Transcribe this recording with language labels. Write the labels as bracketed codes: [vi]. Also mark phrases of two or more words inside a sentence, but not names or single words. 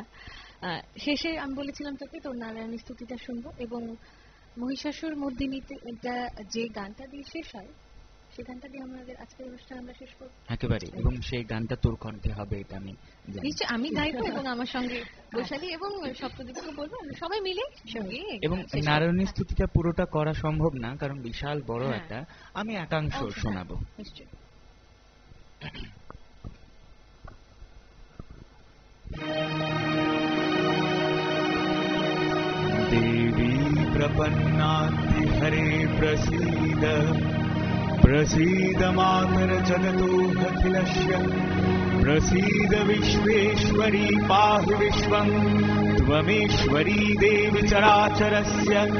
[bn] শেষে আমি বলেছিলাম তোকে তোর নারায়ণী স্তুতিটা শুনবো, এবং মহিষাসুর মর্দিনীতে এটা যে গানটা দিয়ে শেষ হয়, সেই গানটা দিয়ে আমাদের আজকের অনুষ্ঠান আমরা শেষ করব একেবারে। এবং সেই গানটা তোর কণ্ঠে হবে, এটা আমি জানি। নিশ্চয় আমি গাইবো, এবং আমার সঙ্গে বৈশালী এবং সপ্তদীপকে বলবো, সবাই মিলে সঙ্গে। এবং নারায়ণী স্তুতিটা পুরোটা করা সম্ভব না, কারণ বিশাল বড় একটা, আমি একাংশ শোনাবো। নিশ্চয়। [sa] देवी प्रपन्नाति हरे प्रसीद प्रसीद मातर जगतोऽखिलस्य प्रसीद विश्वेश्वरी पाहि विश्वं त्वमेश्वरी देवी चराचरस्य